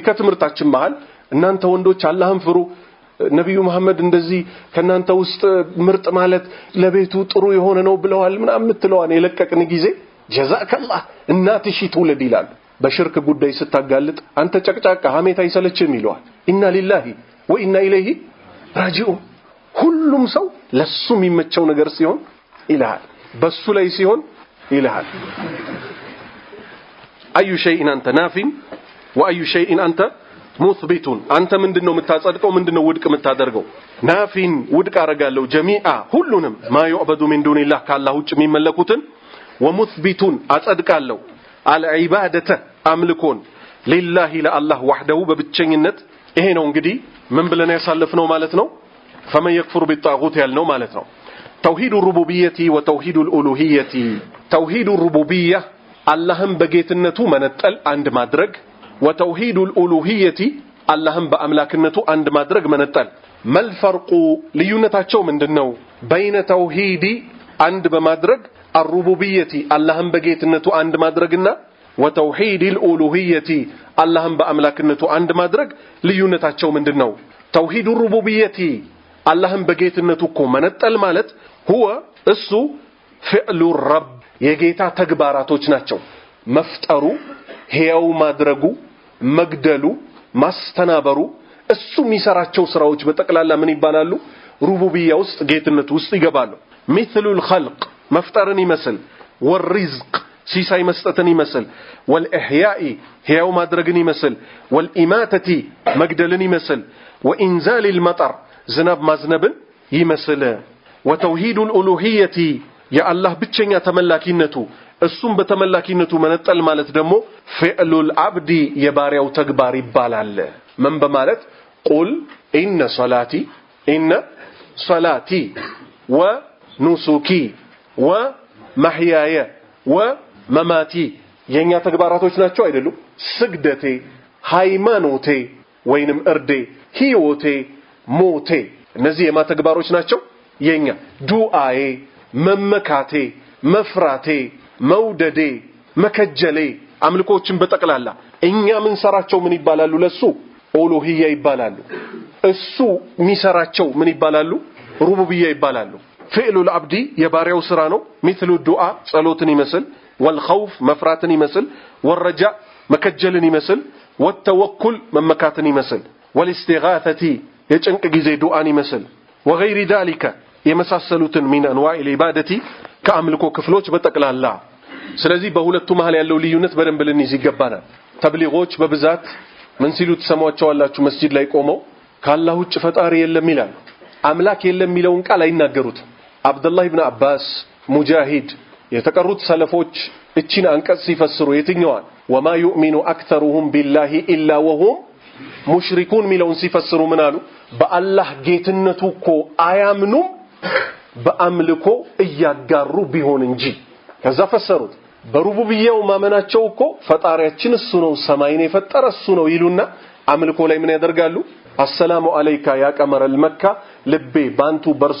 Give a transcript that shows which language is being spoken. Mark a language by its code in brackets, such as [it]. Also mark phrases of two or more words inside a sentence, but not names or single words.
[am] ከትምርታችን መሃል እናንተ ወንዶች አላህን ፍሩ ነብዩ መሐመድ እንደዚህ ከናንተ ውስጥ ምርጥ ማለት ለቤቱ ጥሩ የሆነ ነው ብለዋል ምናምን ምትለዋን የለቀቅን ጊዜ ጀዛከላህ እናትሽ ሺ ትውለድ ይላሉ በሽርክ ጉዳይ ስታጋልጥ አንተ ጨቅጫቃ ሐሜት አይሰለችም ይለዋል [ar] إنا لله وإنا إليه راجعون [am] ሁሉም ሰው ለሱ የሚመቸው ነገር ሲሆን ኢላህ በሱ ላይ ሲሆን ኢላህ [ar] أي شيء أنت نافٍ وأي شيء أنت مثبت [am] አንተ ምንድነው የምታጸድቀው ምንድነው ውድቅ የምታደርገው ናፊን ውድቅ አረጋለሁ ጀሚዓ ሁሉንም [ar] ما يعبدون من دون الله [am] ካላህ ውጭ የሚመለኩትን ወሙስቢቱን አጸድቃለሁ አልዒባደተ አምልኮን ሊላሂ ለአላህ ወህደሁ በብቸኝነት ይሄ ነው እንግዲህ ምን ብለን ያሳልፍነው ማለት ነው [ar] فمن يكفر بالطاغوت [am] ያልነው ማለት ነው [ar] توحيد الربوبيه وتوحيد الالوهيه توحيد الربوبيه [am] አላህን በጌትነቱ መነጠል አንድ ማድረግ [ar] وتوحيد الالوهيه [am] አላህን በአምላክነቱ አንድ ማድረግ መነጠል መልፈርቁ ልዩነታቸው ምንድነው [ar] بين توحيد [am] አንድ በማድረግ الربوبيه አላህን በጌትነቱ አንድ ማድረግና [ar] وتوحيد الالوهيه [am] አላህን በአምላክነቱ አንድ ማድረግ ልዩነታቸው ምንድነው [ar] توحيد الربوبيه [am] አላህን በጌትነቱ እኮ መነጠል ማለት هو እሱ [ar] فعل الرب [am] የጌታ ተግባራቶች ናቸው መፍጠሩ ሕያው ማድረጉ መግደሉ ማስተናበሩ እሱ የሚሰራቸው ስራዎች በጠቅላላ ምን ይባላሉ ሩቡቢያ ውስጥ ጌትነቱ ውስጥ ይገባሉ مثل الخلق መፍጠርን ይመስል والرزق ሲሳይ መስጠትን ይመስል والإحياء ሕያው ማድረግን ይመስል والإماتة መግደልን ይመስል [ar] وإنزال المطر [am] ዝናብ ማዝነብን ይመስል [ar] وتوحيد الألوهية يا الله [am] ብቸኛ ተመላኪነቱ እሱም በተመላኪነቱ መነጠል ማለት ደግሞ [ar] فعل العبد [am] የባሪያው ተግባር ይባላል ምን በማለት [ar] قل إن صلاتي ونسكي ومحياي ومماتي [am] የኛ ተግባራቶች ናቸው አይደሉ ስግደቴ ሃይማኖቴ ወይንም እርዴ ህይወቴ ሞቴ እነዚህ የማ ተግባሮች ናቸው የኛ ዱአዬ መመካቴ መፍራቴ መውደዴ መከጀሌ አምልኮችን በጠቅላላ እኛ ምን ሰራቸው ምን ይባላሉ ለሱ ኡሉሂያ ይባላሉ እሱ ሚሰራቸው ምን ይባላሉ ሩቡቢያ ይባላሉ [ar] فعل العبد [am] የባሪያው ስራ ነው [ar] مثل الدعاء [am] ጸሎትን ይመስል والخوف መፍራትን ይመስል والرجاء መከጀልን ይመስል والتوكل መመካትን ይመስል والاستغاثة የጭንቅ ጊዜ ዱአን ይመስል [ar] وغير ذلك [am] የመሳሰሉትን [ar] من انواع العباده [am] ከአምልኮ ክፍሎች በጠቅላላ ስለዚህ በሁለቱ መሃል ያለው ልዩነት በደንብ ልንይዝ ይገባናል ተብሊጎች በብዛት ምን ሲሉ ተሰማዋቸዋላችሁ መስጂድ ላይ ቆመው ካላህ ውጭ ፈጣሪ የለም ይላል አምላክ የለም የሚለውን ቃል አይናገሩት አብዱላህ ኢብኑ አባስ ሙጃሂድ የተቀሩት ሰለፎች እቺን አንቀጽ ሲፈስሩ የትኛዋን [ar] وما يؤمن اكثرهم بالله الا وهم [am] ሙሽሪኩን ሚለውን ሲፈስሩ ምን አሉ በአላህ ጌትነቱ እኮ አያምኑም በአምልኮ እያጋሩ ቢሆን እንጂ ከዛ ፈሰሩት በሩቡብያው ማመናቸው እኮ ፈጣሪያችን እሱ ነው ሰማይን የፈጠረ እሱ ነው ይሉና አምልኮ ላይ ምን ያደርጋሉ [ar] السلام عليك يا قمر مكة [am] ልቤ ባንቱ በርሶ